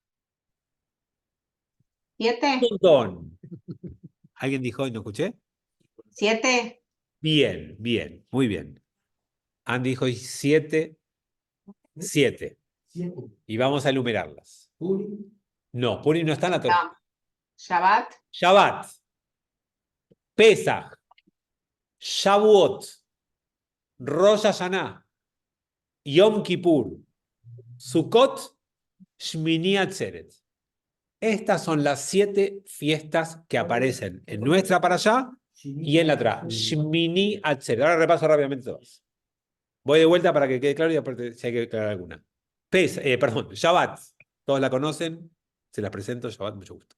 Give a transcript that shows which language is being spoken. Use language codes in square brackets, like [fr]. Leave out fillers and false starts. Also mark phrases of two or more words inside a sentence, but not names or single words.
[es] 7. Un montón. ¿Alguien dijo y no escuché? 7. Bien, bien, muy bien. Andy dijo 7. Y vamos a enumerarlas. No, Purim no está en la Torá. No. Shabbat. Shabbat, Pesach, Shavuot, Rosh Hashanah, Yom Kippur, Sukkot, Shmini Atzeret. Estas son las 7 fiestas que aparecen en nuestra para allá y en la Torá. Shmini Atzeret. Ahora repaso rápidamente todas. Voy de vuelta para que quede claro y aparte si hay que aclarar alguna. Shabbat. Todos la conocen. Se las presento. Shabbat, mucho gusto.